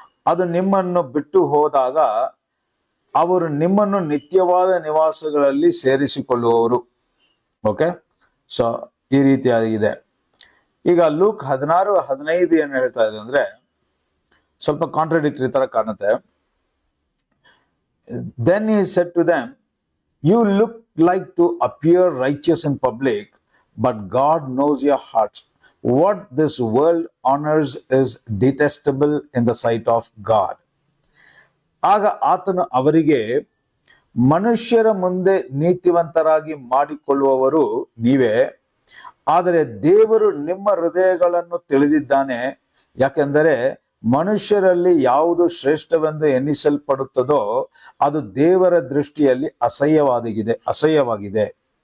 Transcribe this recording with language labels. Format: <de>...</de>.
<kn>ಅದು ನಿಮ್ಮನ್ನು ಬಿಟ್ಟು ಹೋದಾಗ ಅವರು ನಿಮ್ಮನ್ನು ನಿತ್ಯವಾದ ನಿವಾಸಗಳಲ್ಲಿ ಸೇರಿಸಿಕೊಳ್ಳುವವರು. ಓಕೆ, ಸೊ ಈ ರೀತಿಯಾಗಿದೆ. ಈಗ ಲೂಕ್ 16:15 ಏನು ಹೇಳ್ತಾ ಇದೆ ಅಂದ್ರೆ ಸ್ವಲ್ಪ ಕಾಂಟ್ರಡಿಕ್ಟರಿ ತರ ಕಾಣುತ್ತೆ.</kn> <en>Then he said to them, you look like to appear righteous in public, but God knows your hearts. What this world honors is detestable in the sight of God.</en> <kn>ಆಗ ಆತನು ಅವರಿಗೆ, ಮನುಷ್ಯರ ಮುಂದೆ ನೀತಿವಂತರಾಗಿ ಮಾಡಿಕೊಳ್ಳುವವರು ನೀವೇ, ಆದರೆ ದೇವರು ನಿಮ್ಮ ಹೃದಯಗಳನ್ನು ತಿಳಿದಿದ್ದಾನೆ. ಯಾಕೆಂದರೆ ಮನುಷ್ಯರಲ್ಲಿ ಯಾವುದು ಶ್ರೇಷ್ಠವೆಂದು ಎನ್ನಿಸಲ್ಪಡುತ್ತದೋ ಅದು ದೇವರ ದೃಷ್ಟಿಯಲ್ಲಿ ಅಸಹ್ಯವಾಗಿದೆ.</kn>